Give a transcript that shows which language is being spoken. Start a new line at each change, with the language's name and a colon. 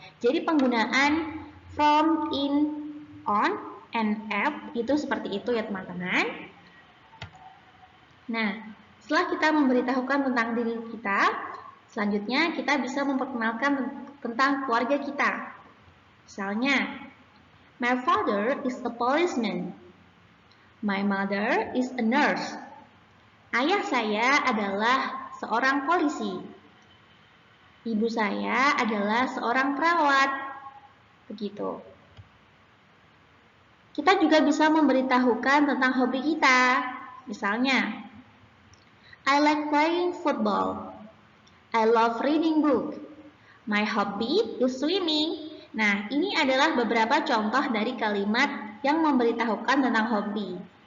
Indonesian: Jadi, penggunaan from, in, on, and at itu seperti itu ya teman-teman. Nah, setelah kita memberitahukan tentang diri kita, selanjutnya kita bisa memperkenalkan tentang keluarga kita. Misalnya,
English: my father is a policeman. My mother is a nurse.
Indonesian: Ayah saya adalah seorang polisi. Ibu saya adalah seorang perawat. Begitu. Kita juga bisa memberitahukan tentang hobi kita. Misalnya,
English: I like playing football. I love reading book. My hobby is swimming.
Indonesian: Nah, ini adalah beberapa contoh dari kalimat yang memberitahukan tentang hobi.